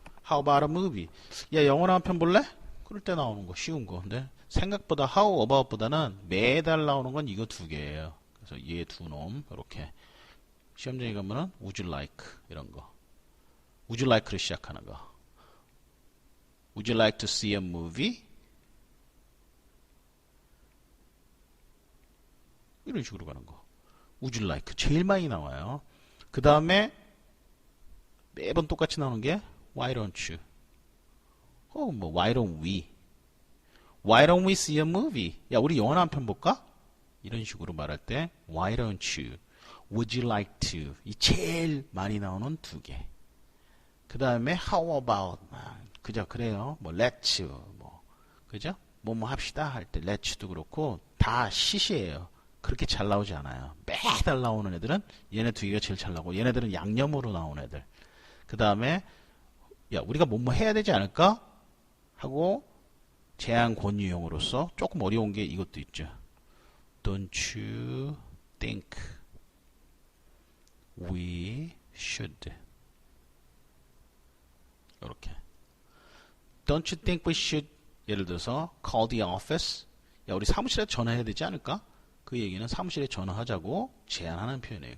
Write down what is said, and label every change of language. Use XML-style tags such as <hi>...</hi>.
<en>How about a movie?</en> <ko>야, 영화나 한 편 볼래? 그럴 때 나오는 거 쉬운 거. 근데 생각보다 how about보다는 매달 나오는 건 이거 두 개예요. 그래서 얘 두 놈 이렇게 시험장에 가면은 would you like 이런 거. would you like를 시작하는 거.</ko> <en>Would you like to see a movie?</en> <ko>이런 식으로 가는 거.</ko> <en>Would you like?</en> <ko>제일 많이 나와요. 그 다음에 매번 똑같이 나오는 게</ko> <en>Why don't you? Why don't we? Why don't we see a movie?</en> <ko>야, 우리 영화 한 편 볼까? 이런 식으로 말할 때</ko> <en>Why don't you? Would you like to?</en> <ko>이 제일 많이 나오는 두 개. 그 다음에 How about? 그래요. let's, 그죠? 뭐 합시다 할 때 let's도 그렇고 다 시시해요. 그렇게 잘 나오지 않아요. 매달 나오는 애들은 얘네 두 개가 제일 잘 나오고 얘네들은 양념으로 나오는 애들. 그 다음에 야, 우리가 뭐 해야 되지 않을까? 하고 제안 권유형으로서 조금 어려운 게 이것도 있죠.</ko> <en>Don't you think we should?</en> <ko>이렇게.</ko> <en>Don't you think we should?</en> <ko>예를 들어서</ko> <en>call the office.</en> <ko>야, 우리 사무실에 전화해야 되지 않을까? 그 얘기는 사무실에 전화하자고 제안하는 표현이에요.</ko>